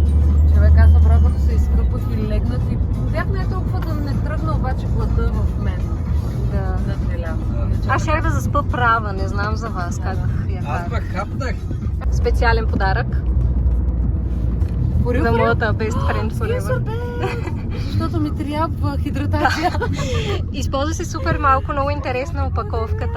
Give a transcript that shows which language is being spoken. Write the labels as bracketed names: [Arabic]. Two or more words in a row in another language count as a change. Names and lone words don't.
[Bulgarian] Човек, аз направо като се изкъпах и легнах и бях не толкова да не тръгна, обаче глада в мен. Да. Аз щях да заспа права, не знам за вас как я Аз карах. пък хапнах. Специален подарък. За моята [English] best friend forever. [Bulgarian] Защото ми трябва хидратация. Използва се супер малко, много интересна опаковката.